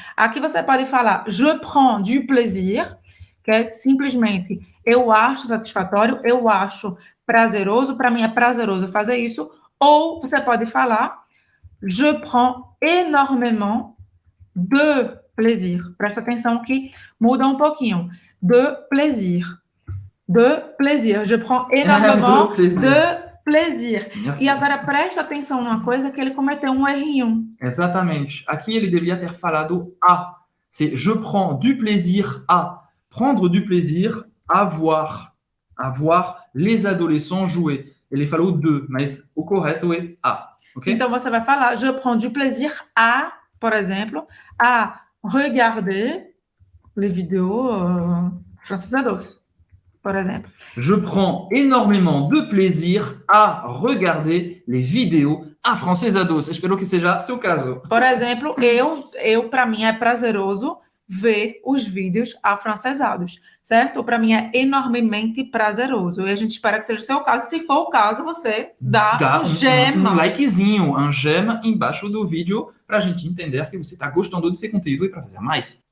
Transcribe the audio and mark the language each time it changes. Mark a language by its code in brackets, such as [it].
[pt] Aqui você pode falar [fr] je prends du plaisir, [pt] que é simplesmente eu acho satisfatório, eu acho prazeroso, para mim é prazeroso fazer isso. Ou você pode falar [fr] je prends énormément de plaisir. [pt] Presta atenção que muda um pouquinho. [fr] De plaisir. De plaisir. Je prends énormément de plaisir. Merci. [pt] E agora presta atenção numa coisa que ele cometeu um errinho. Exatamente. Aqui ele devia ter falado a. [fr] C'est je prends du plaisir à. Prendre du plaisir à voir. À voir les adolescents jouer. [pt] Ele falou de, mas o correto é a. Okay? Então você vai falar [fr] je prends du plaisir à, [pt] por exemplo, [fr] à regarder les vidéos [pt] francisados, por exemplo. [fr] Je prends énormément de plaisir à regarder les vidéos afrancesados. [pt] Espero que seja seu caso. Por exemplo, eu para mim é prazeroso ver os vídeos afrancesados, certo? Para mim é enormemente prazeroso. E a gente espera que seja o seu caso. Se for o caso, você dá um gema. Um likezinho, um gema embaixo do vídeo para a gente entender que você está gostando desse conteúdo e para fazer mais.